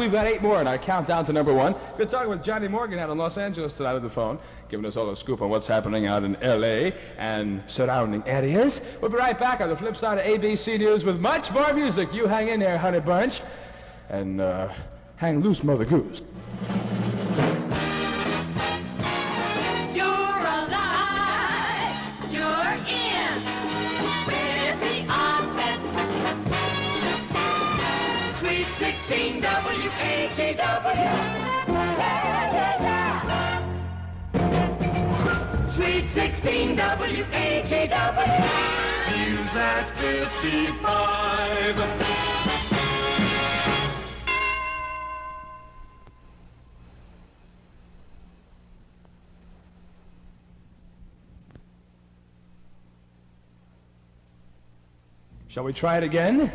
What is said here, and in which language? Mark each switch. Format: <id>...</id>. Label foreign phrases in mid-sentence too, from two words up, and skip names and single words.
<en>We've got 8 more in our countdown to number 1. Good talking with Johnny Morgan out in Los Angeles tonight on the phone, giving us all a scoop on what's happening out in L.A. and surrounding areas. We'll be right back on the flip side of ABC News with much more music. You hang in there, Honey Bunch, and hang loose, Mother Goose. W-H-E-W. Sweet 16 W-H-E-W. News at 55. Shall we try it again?</en>